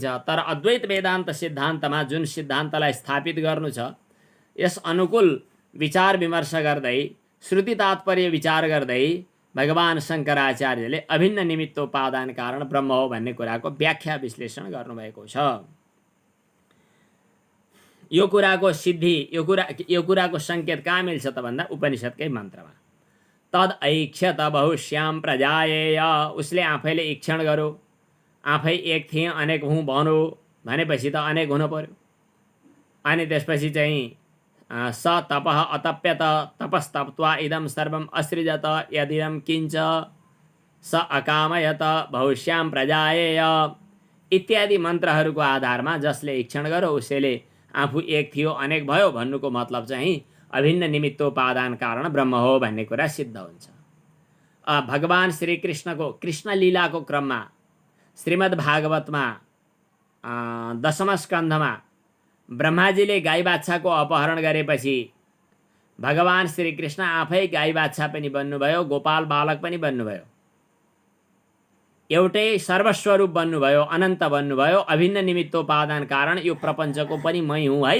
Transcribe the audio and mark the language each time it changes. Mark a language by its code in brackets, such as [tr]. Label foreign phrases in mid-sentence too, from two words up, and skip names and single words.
[ne] तर अद्वैत वेदान्त सिद्धान्तमा जुन सिद्धान्तलाई स्थापित गर्नु छ, यस अनुकूल विचार विमर्श गर्दै, श्रुति तात्पर्य विचार गर्दै भगवान शङ्कराचार्यले अभिन्न निमित्तोपादान कारण ब्रह्म हो भन्ने कुराको व्याख्या विश्लेषण गर्नुभएको छ। यो कुराको सिद्धि, यो कुराको सङ्केत कहाँ मिल्छ त भन्दा उपनिषदकै मन्त्रमा [sa] तद ऐक्षत बहुश्याम प्रजाएय। [ne] उसले आफैले ईक्षण गर्यो, आफै एक थिएँ अनेक हुँ भनो भनेपछि त अनेक हुनु पर्यो। अनि त्यसपछि चाहिँ [sa] स तपः अतप्यत तपस्तप्त्वा इदं सर्वम् असृजत यदिदं किञ्च स अकामयत बहुश्याम प्रजाएय [ne] इत्यादि मन्त्रहरूको आधारमा जसले ईक्षण गर्यो उसले आफू एक थियो अनेक भयो भन्नुको मतलब चाहिँ अभिन्न निमित्तोपादान कारण ब्रह्म हो भन्ने कुरा सिद्ध हुन्छ। भगवान श्री कृष्णको कृष्ण लीलाको क्रममा श्रीमद् भागवतमा 10औं स्कन्धमा ब्रह्माजीले गाई बाछाको अपहरण गरेपछि भगवान श्री कृष्ण आफै गाई बाछा पनि बन्नुभयो, गोपाल बालक पनि बन्नुभयो, एउटै सर्वस्वरूप बन्नुभयो, अनन्त बन्नुभयो, अभिन्न निमित्तोपादान कारण यो प्रपञ्चको पनि मै हुँ है।